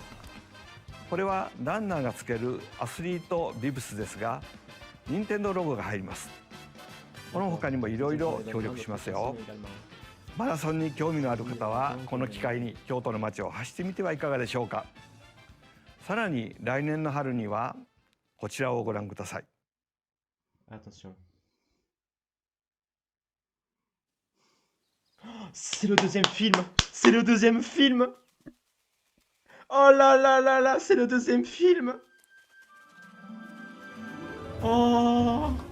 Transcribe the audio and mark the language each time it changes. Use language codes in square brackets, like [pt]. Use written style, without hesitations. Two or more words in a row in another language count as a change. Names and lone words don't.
[ja] これはランナーがつけるアスリートビブスですが、任天堂ロゴが入ります。この他にもいろいろ協力しますよ。マラソンに興味のある方はこの機会に京都の街を走ってみてはいかがでしょうか。さらに来年の春にはこちらをご覧ください。 [fr] Attention. C'est le deuxième film. C'est le deuxième film. Oh là là là là, c'est le deuxième film. Oh.